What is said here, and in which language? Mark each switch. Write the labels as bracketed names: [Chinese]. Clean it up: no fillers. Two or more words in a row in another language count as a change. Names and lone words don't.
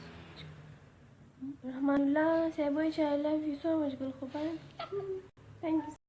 [Pashto] رحمان الله صاحب وایي چې [English] I love you so much [Pashto] ګل خوبان [English] thank you